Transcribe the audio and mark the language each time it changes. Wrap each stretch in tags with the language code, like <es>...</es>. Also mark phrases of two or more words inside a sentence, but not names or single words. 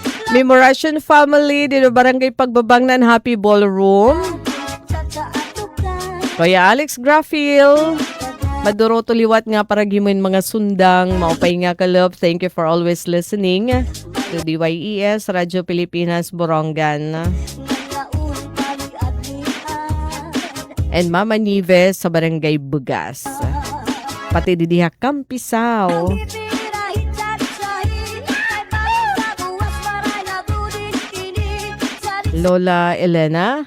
<war>Memoration family, dito barangay Pagbabangnan, Happy Ballroom. Kuya Alex Graffil. Maduro tuliwat nga para gimin mga sundang. Maupay nga ka love.</war> <en>Thank you for always listening to DYES, Radyo Pilipinas, Borongan.</en> <war>And Mama Nieves sa barangay Bugas. Pati didiha Kampisaw. Lola Elena.</war>